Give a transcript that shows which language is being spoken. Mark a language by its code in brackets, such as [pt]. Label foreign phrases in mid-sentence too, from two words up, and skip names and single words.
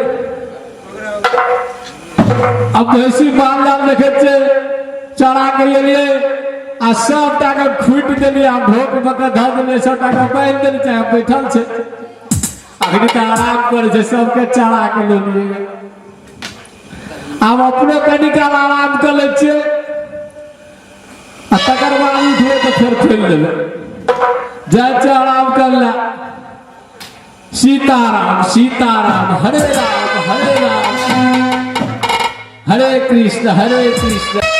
[mai] अब भैंसी माल जाल देखे छै, चरा के एलियै आ 100 टाका खूट देलियै, आ ढोक बके धऽ देलियै, 100 टाका पानि देलियै, चाहे बैठल छै। अखनी तऽ आराम करे छै, सबके चरा के लेलियै। हम अपने कनी काल आराम कर ले छियै, आ तकर बाद उठिए तो फिर खोल देबै। जाए छै आराम कर ले। सीताराम सीताराम, हरे राम हरे राम, हरे कृष्ण हरे कृष्ण।